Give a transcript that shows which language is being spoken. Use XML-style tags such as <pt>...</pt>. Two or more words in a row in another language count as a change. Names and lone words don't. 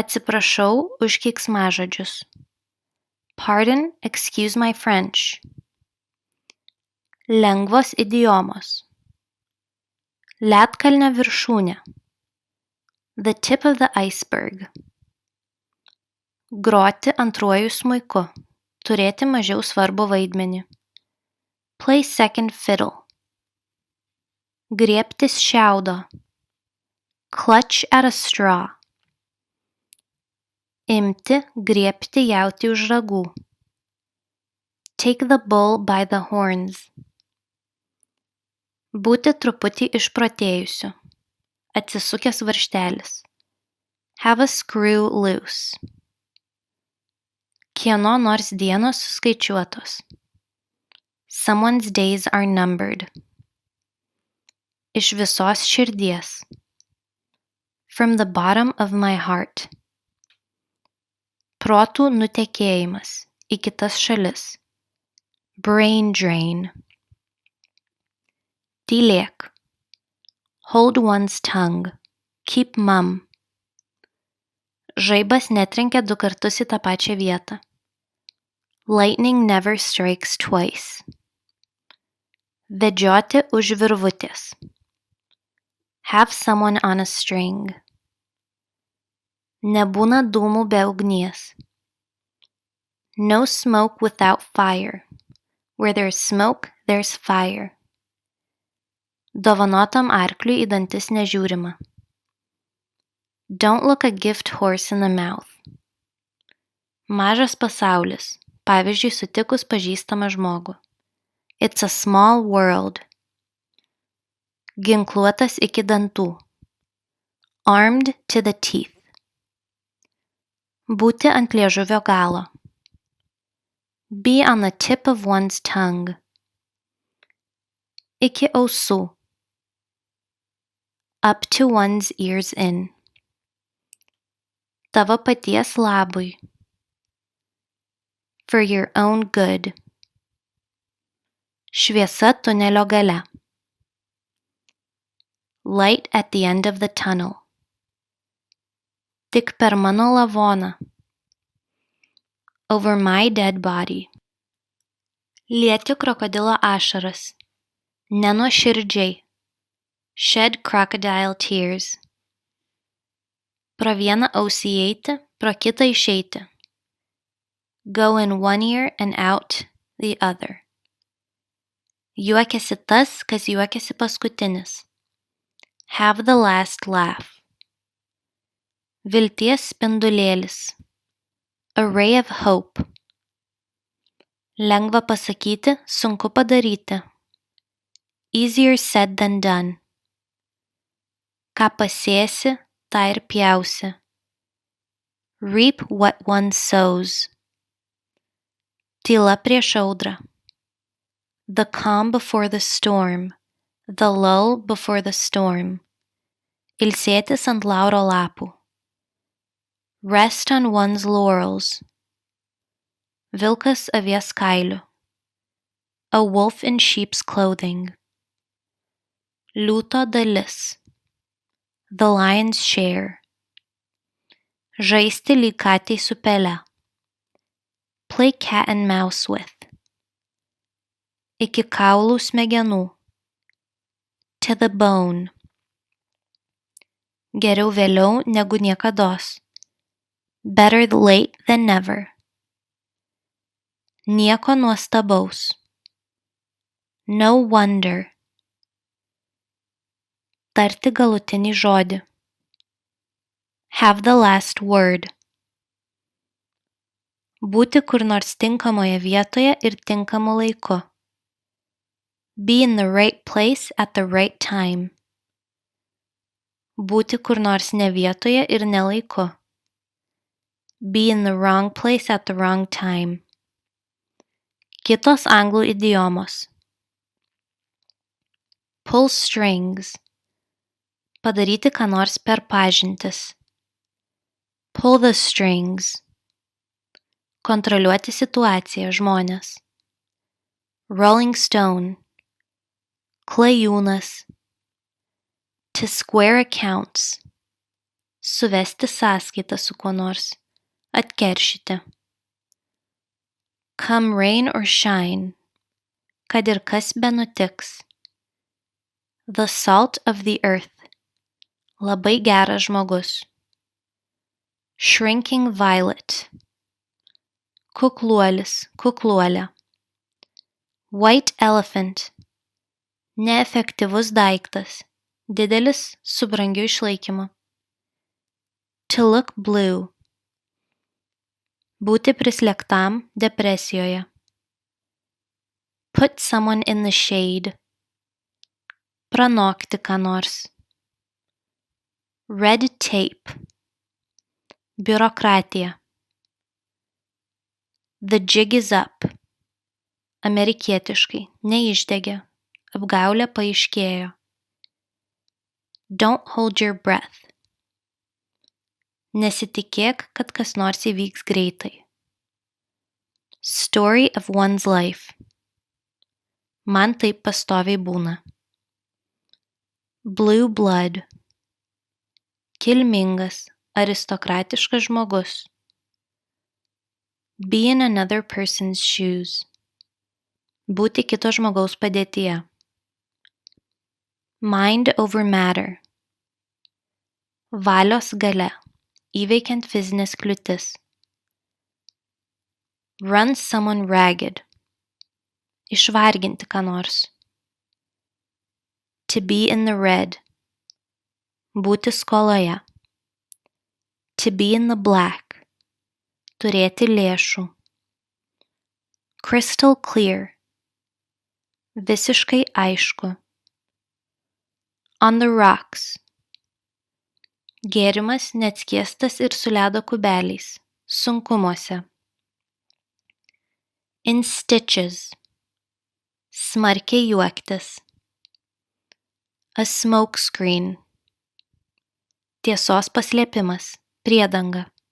<lt>Atsiprašau už keiksmažodžius.</lt> <en>Pardon, excuse my French.</en> <lt>Lengvos idiomos. Ledkalnio viršūnė.</lt> <en>The tip of the iceberg.</en> <lt>Groti antruoju smuiku. Turėti mažiau svarbų vaidmenį.</lt> <en>Play second fiddle.</en> <lt>Griebtis šiaudo.</lt> <en>Clutch at a straw.</en> <lt>Imti, griebti jautį už ragų.</lt> <en>Take the bull by the horns.</en> <lt>Būti truputį išprotėjusiu. Atsisukęs varžtelis.</lt> <en>Have a screw loose.</en> <lt>Kieno nors dienos suskaičiuotos.</lt> <en>Someone's days are numbered.</en> <lt>Iš visos širdies.</lt> <en>From the bottom of my heart.</en> <lt>Protų nutekėjimas į kitas šalis.</lt> <en>Brain drain. Tylėk. Hold one's tongue. Keep mum.</en> <lt>Žaibas netrenkia 2 kartus į tą pačią vietą.</lt> <en>Lightning never strikes twice.</en> <lt>Vedžioti už virvutės.</lt> <en>Have someone on a string.</en> <lt>Nebūna dūmų be ugnies.</lt> <en>No smoke without fire. Where there's smoke, there's fire.</en> <lt>Dovanotam arkliui į dantis nežiūrima.</lt> <en>Don't look a gift horse in the mouth.</en> <lt>Mažas pasaulis, pavyzdžiui, sutikus pažįstamą žmogų.</lt> <en>It's a small world.</en> <lt>Ginkluotas iki dantų.</lt> <en>Armed to the teeth.</en> <lt>Būti ant liežuvio galo.</lt> <en>Be on the tip of one's tongue.</en> <lt>Iki ausų.</lt> <en>Up to one's ears in.</en> <lt>Tavo paties labui.</lt> <en>For your own good.</en> <lt>Šviesa tunelio gale.</lt> <en>Light at the end of the tunnel.</en> <lt>Tik per mano lavoną.</lt> <en>Over my dead body.</en> <lt>Lieti krokodilo ašaras. Nenuoširdžiai.</lt> <en>Shed crocodile tears.</en> <lt>Pro vieną ausį įeiti, pro kitą išeiti.</lt> <en>Go in one ear and out the other.</en> <lt>Juokiasi tas, kas juokiasi paskutinis.</lt> <en>Have the last laugh.</en> <lt>Vilties spindulėlis.</lt> <en>A ray of hope.</en> <lt>Lengva pasakyti, sunku padaryti.</lt> <en>Easier said than done.</en> <lt>Ką pasėsi, tą ir pjausi.</lt> <en>Reap what one sows.</en> <lt>Tyla prieš audrą.</lt> <en>The calm before the storm. The lull before the storm.</en> <lt>Ilsėtis ant lauro lapų.</lt> <en>Rest on one's laurels.</en> <lt>Vilkas avies kailiu.</lt> <en>A wolf in sheep's clothing.</en> <lt>Liūto dalis.</lt> <en>The lion's share.</en> <lt>Žaisti lyg katei su pele.</lt> <en>Play cat and mouse with.</en> <lt>Iki kaulų smegenų.</lt> <en>To the bone.</en> <lt>Geriau vėliau negu niekados.</lt> <en>Better late than never.</en> <lt>Nieko nuostabaus.</lt> <en>No wonder.</en> <lt>Tarti galutinį žodį.</lt> <en>Have the last word.</en> <lt>Būti kur nors tinkamoje vietoje ir tinkamu laiku.</lt> <en>Be in the right place at the right time.</en> <lt>Būti kur nors ne vietoje ir ne laiku.</lt> <en>Be in the wrong place at the wrong time.</en> <lt>Kitos anglų idiomos.</lt> <en>Pull strings.</en> <lt>Padaryti ką nors per pažintis.</lt> <en>Pull the strings.</en> <lt>Kontroliuoti situaciją, žmonės.</lt> <en>Rolling stone. Klajūnas. To square accounts.</en> <lt>suvesti sąskaitą su kuo nors, atkeršyti.</lt> <en>Come rain or shine,</en> <lt>kad ir kas benutiks.</lt> <en>The salt of the earth,</en> <lt>labai geras žmogus.</lt> <en>Shrinking violet,</en> <lt>kukluolis, kukluolė.</lt> <en>White elephant,</en> <lt>neefektyvus daiktas, didelis su brangiu išlaikymu.</lt> <en>To look blue,</en> <lt>būti prislėgtam depresijoje.</lt> <en>Put someone in the shade,</en> <lt>pranokti ką nors.</lt> <en>Red tape, biurokratija. The jig is up,</en> <lt>amerikietiškai, neišdegė, apgaulė paaiškėjo.</lt> <en>Don't hold your breath,</en> <lt>nesitikėk, kad kas nors įvyks greitai.</lt> <en>Story of one's life,</en> <lt>man taip pastoviai būna.</lt> <en>Blue blood,</en> <lt>kilmingas, aristokratiškas žmogus.</lt> <en>Be in another person's shoes,</en> <lt>būti kito žmogaus padėtyje.</lt> <en>Mind over matter,</en> <lt>valios galia, įveikiant fizinės kliūtis.</lt> <en>Run someone ragged,</en> <lt>išvarginti ką nors.</lt> <en>To be in the red,</en> <lt>būti skoloje.</lt> <en>To be in the black,</en> <lt>turėti lėšų.</lt> <en>Crystal clear,</en> <lt>visiškai aišku.</lt> <en>On the rocks,</en> <lt>gėrimas neatskiestas ir su ledo kubeliais, sunkumuose.</lt> <en>In stitches,</en> <lt>smarkiai juoktis.</lt> <en>A smoke screen,</en> <lt>tiesos paslėpimas, priedanga.</lt>